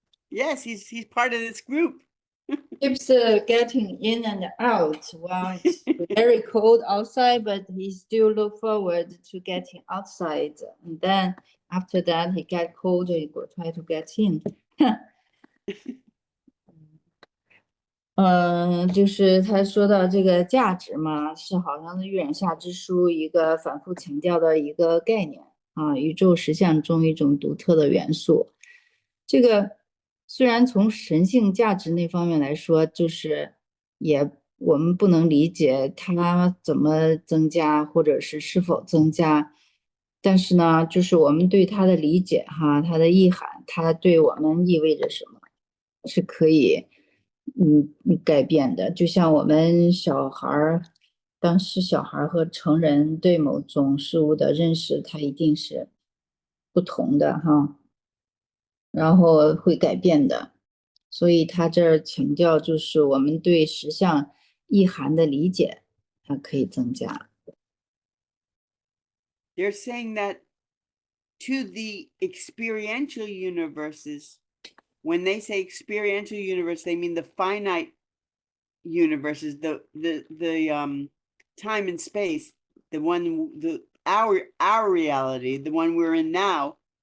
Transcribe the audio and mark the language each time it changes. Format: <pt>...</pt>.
<en>yes, he's part of this group. keeps getting in and out. Well, it's very cold outside, but he still look forward to getting outside. And then after that, he get cold, he will try to get in.</en> <zh>就是他说到这个价值嘛，是好像是《预言下之书》一个反复强调的一个概念啊，宇宙实相中一种独特的元素。这个虽然从神性价值那方面来说，就是我们不能理解它怎么增加，或者是否增加，但是呢，就是我们对它的理解哈，它的意涵，它对我们意味着什么，是可以改变的。就像我们小孩儿，当时小孩和成人对某种事物的认识，它一定是不同的哈。然后会改变的，所以他这儿强调就是我们对实相意涵的理解，它可以增加。</zh> <en>They're saying that to the experiential universes, when they say experiential universe, they mean the finite universes, the time and space, our reality, the one we're in now.</en>